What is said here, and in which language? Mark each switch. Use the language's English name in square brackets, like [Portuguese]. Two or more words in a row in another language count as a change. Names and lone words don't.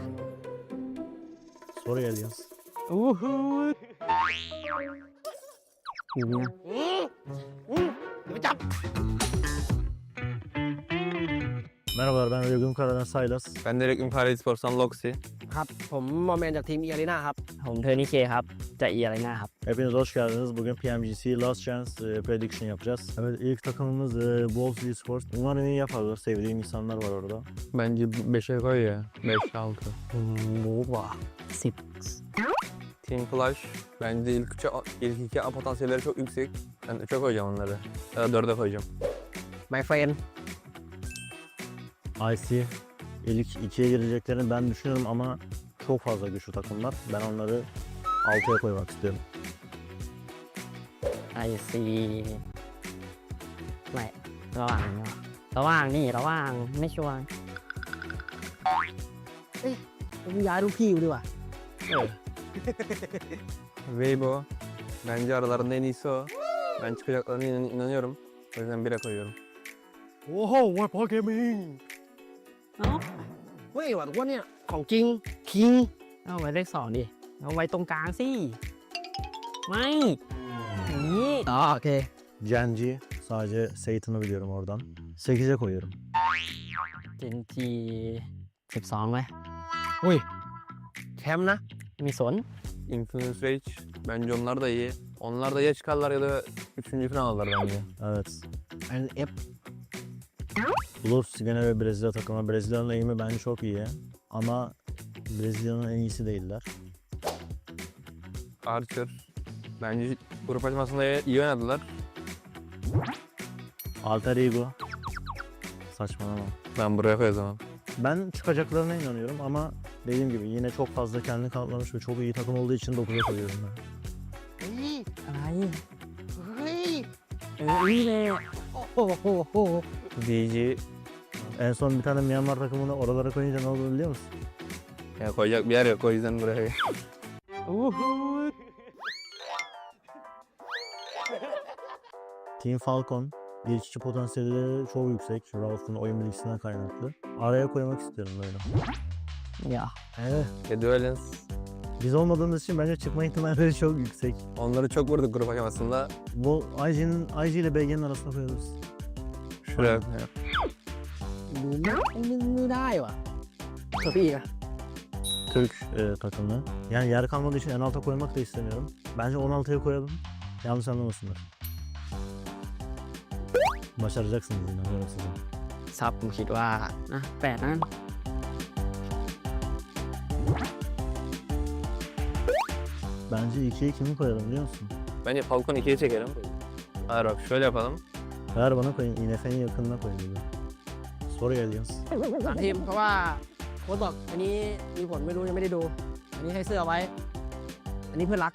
[Turkish] Soru geliyor. Merhabalar, ben Regun Karadan Saylas. Ben de Reklam Kare Sports'tan Loxi. [Thai] ครับผมโมเมนจากทีมเอียรีนาครับผมเทอร์นี่เคครับจากเอียรีนาครับ [Turkish] Hepiniz hoş geldiniz. Bugün PMGC Last Chance Prediction yapacağız. Evet, ilk takımımız Wolves Esports. Umarım iyi yaparlar. Sevdiğim insanlar var orada. Bence 5'e koy ya. 5-6. [Thai] รู้ว่า10 [Turkish] Team Flash. Bence ilk iki potansiyelleri çok yüksek. Ben 3'e koyacağım onları. Ya da 4'e koyacağım. [English] my friend [Turkish] IC ilk 2'ye gireceklerini ben düşünüyorum ama çok fazla güçlü takımlar. Ben onları 6'ya koymak istiyorum. [English] I see [Thai] ไม่ระหว่างนี่ระหว่างไม่ชัวร์เอ้ยผมย้ายลูกพี่กูดีกว่า [Turkish] Weibo. Bence aralarında en iyisi o. Ben çıkacaklarına inanıyorum. O yüzden 1'e koyuyorum. [English] Oho, what for gaming? [Thai] เอ้าเฮ้ยว่ะทุกคนเนี่ยของจริงคิงเอาไว้เลข2ดิเอาไว้ตรงกลางสิไม่อย่างนี้อ๋อโอเค [Turkish] Genji. Sadece Satan'ı biliyorum oradan. 8'e koyuyorum. [Thai] เจนจี12ไหมอุ้ยแชมป์นะมีสน [Turkish] Influence Rage. Bence onlar da iyi. Onlar da ya çıkarlar ya da 3. falan alırlar bence. Evet. Ben F Blues gene ve Brezilya takımı. Brezilya'nın eğimi bence çok iyi. Ama Brezilya'nın en iyisi değiller. Archer. Bence grup aşamasında iyi oynadılar. Alter Ego. Saçmalama. Ben buraya koyacağım. Ben çıkacaklarına inanıyorum ama dediğim gibi yine çok fazla kendini kanıtlamış ve çok iyi takım olduğu için 9'a koyuyorum ben. [Thai] อะไรเฮ้ยนี่เลยโอ้โห [Turkish] DG. En son bir tane Myanmar takımını oralara koyunca ne olduğunu biliyor musun? Ya koyacak bir yer yok o yüzden buraya. Team Falcon. İlk iki potansiyeli çok yüksek. Ralph'ın oyun bilgisinden kaynaklı. Araya koymak istiyorum böyle. ya Evet. Duelens. Biz olmadığımız için bence çıkma ihtimalleri çok yüksek. Onları çok vurduk grup aşamasında. Bu IG ile BG'nin arasına koyuyoruz. Şuraya. [Thai] ไม่ได้ว่ะเถอะพี่อะ [Turkish] Türk takımı. Yani yer kalmadığı için en alta koymak da istemiyorum. Bence 16'ya koyalım. Yanlış anlamasınlar. Başaracaksınız, inanıyorum size. [Thai] ซับผมคิดว่านะ8นั้น [Turkish] Bence 2'ye kimi koyalım biliyor musun? Bence Falcon 2'ye çekelim. Hayır bak şöyle yapalım. Ver bana koyun. INF'nin yakınına koyun gibi. Soru geliyor. [Thai] สามทีมเพราะว่าโค้ชบอกอันนี้มีผลไม่รู้ยังไม่ได้ดู อันนี้ให้เสื้อไว้ อันนี้เพื่อนรัก